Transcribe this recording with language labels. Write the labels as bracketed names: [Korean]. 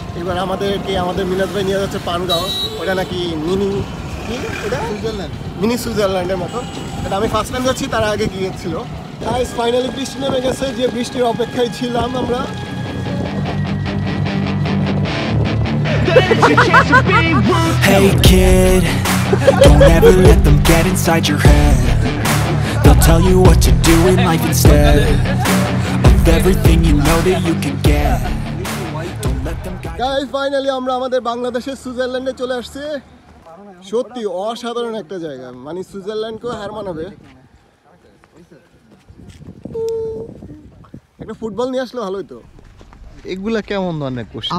[Bangla] এবার আমাদের মিনাজ ভাই নিয়ে যাচ্ছে পানগাঁও। ওটা নাকি মিনি সুইজারল্যান্ড, মিনি সুইজারল্যান্ডের মতো। এটা আমি ফার্স্ট টাইম যাচ্ছি, তার আগে গিয়েছিল। গাইস ফাইনালি বৃষ্টি নেমে গেছে, যে বৃষ্টির অপেক্ষায় ছিলাম আমরা। [English] Hey kid, don't ever let them get inside your head. They'll tell you what to do in life instead of everything you know that you can get. Don't let them guide you. [Bangla] Guys finally আমরা আমাদের বাংলাদেশের সুইজারল্যান্ডে চলে আসছি। সত্যি অসাধারণ একটা জায়গা, মানে সুইজারল্যান্ডকেও হার মানাবে। একটা ফুটবল নিয়ে আসলে ভালোই তো। এগুলা কেমন ধরনের কোশ্চেন?